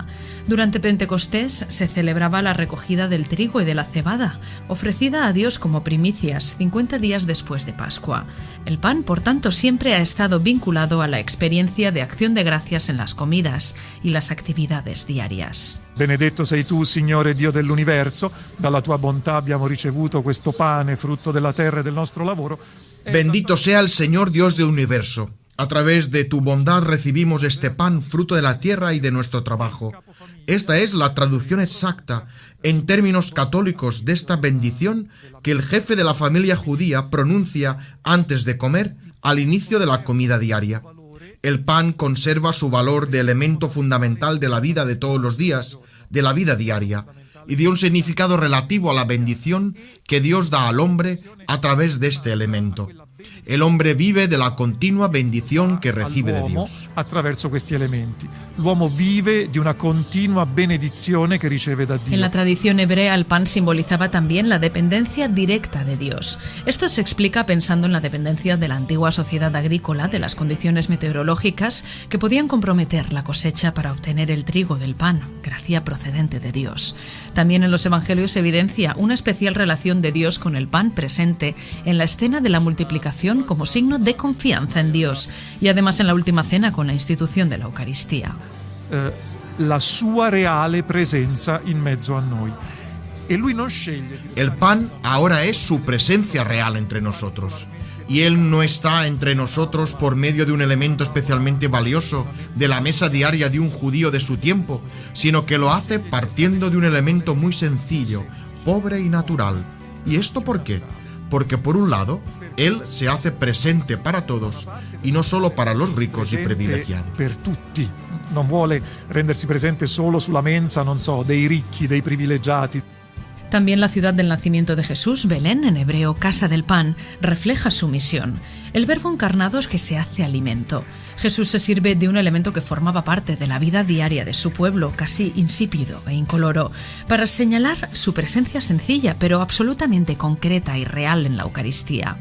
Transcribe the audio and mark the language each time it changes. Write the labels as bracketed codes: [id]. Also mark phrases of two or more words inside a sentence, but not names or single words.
[es] Durante Pentecostés se celebraba la recogida del trigo y de la cebada, ofrecida a Dios como primicias 50 días después de Pascua. El pan, por tanto, siempre ha estado vinculado a la experiencia de acción de gracias en las comidas y las actividades diarias. [it] Benedetto sei tu, Signore Dio dell'universo, dalla tua bontà abbiamo ricevuto questo pane, frutto della terra e del nostro lavoro. [es] Bendito sea el Señor Dios del universo. A través de tu bondad recibimos este pan, fruto de la tierra y de nuestro trabajo. Esta es la traducción exacta, en términos católicos, de esta bendición que el jefe de la familia judía pronuncia antes de comer, al inicio de la comida diaria. El pan conserva su valor de elemento fundamental de la vida de todos los días, de la vida diaria, y de un significado relativo a la bendición que Dios da al hombre a través de este elemento. El hombre vive de la continua bendición que recibe de Dios. [it] Attraverso questi elementi. L'uomo vive di una continua benedizione che riceve da Dio. [es] En la tradición hebrea, el pan simbolizaba también la dependencia directa de Dios. Esto se explica pensando en la dependencia de la antigua sociedad agrícola de las condiciones meteorológicas que podían comprometer la cosecha para obtener el trigo del pan, gracia procedente de Dios. También en los evangelios se evidencia una especial relación de Dios con el pan presente en la escena de la multiplicación como signo de confianza en Dios y además en la última cena con la institución de la Eucaristía. [it] La sua reale presenza in mezzo a noi. e lui non sceglie. [es] El pan ahora es su presencia real entre nosotros. Y Él no está entre nosotros por medio de un elemento especialmente valioso de la mesa diaria de un judío de su tiempo, sino que lo hace partiendo de un elemento muy sencillo, pobre y natural. ¿Y esto por qué? Porque por un lado, Él se hace presente para todos y no solo para los ricos y privilegiados. [it] Per tutti. Non vuole rendersi presente solo sulla mensa, non so, dei ricchi, dei privilegiati. [es] También la ciudad del nacimiento de Jesús, Belén, en hebreo Casa del Pan, refleja su misión. El Verbo encarnado es que se hace alimento. Jesús se sirve de un elemento que formaba parte de la vida diaria de su pueblo, casi insípido e incoloro, para señalar su presencia sencilla, pero absolutamente concreta y real en la Eucaristía.